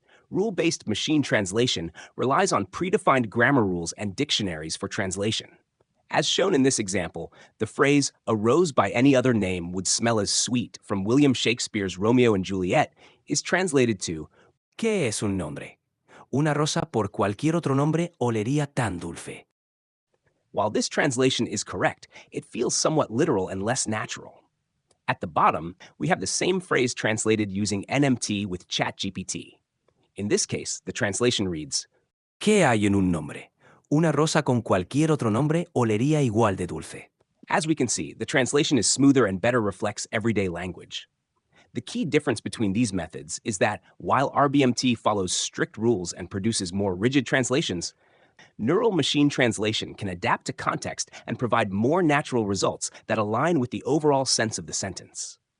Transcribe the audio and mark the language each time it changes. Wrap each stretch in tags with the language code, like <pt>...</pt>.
<en>Rule-based machine translation relies on predefined grammar rules and dictionaries for translation. As shown in this example, the phrase, "a rose by any other name would smell as sweet" from William Shakespeare's Romeo and Juliet is translated to,</en> <es>¿Qué es un nombre? Una rosa por cualquier otro nombre olería tan dulce.</es> <en>While this translation is correct, it feels somewhat literal and less natural. At the bottom, we have the same phrase translated using NMT with ChatGPT. In this case, the translation reads,</en> <es>¿Qué hay en un nombre? Una rosa con cualquier otro nombre olería igual de dulce.</es> <en>As we can see, the translation is smoother and better reflects everyday language. The key difference between these methods is that while RBMT follows strict rules and produces more rigid translations, neural machine translation can adapt to context and provide more natural results that align with the overall sense of the sentence.</en>